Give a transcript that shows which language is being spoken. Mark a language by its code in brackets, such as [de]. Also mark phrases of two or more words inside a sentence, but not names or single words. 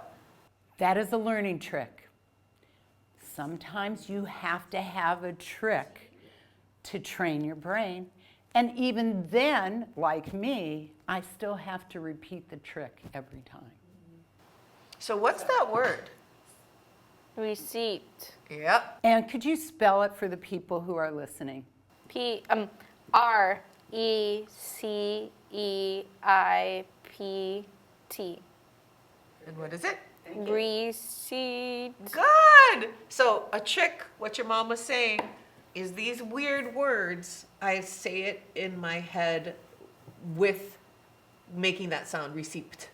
[en] That is a learning trick. Sometimes you have to have a trick to train your brain. And even then, like me, I still have to repeat the trick every time. So what's that word? Receipt. Yep. And could you spell it for the people who are listening? R-E-C-E-I-P-T. And what is it? Receipt. Good. So a trick, what your mom was saying, is these weird words, I say it in my head with making that sound, receipt.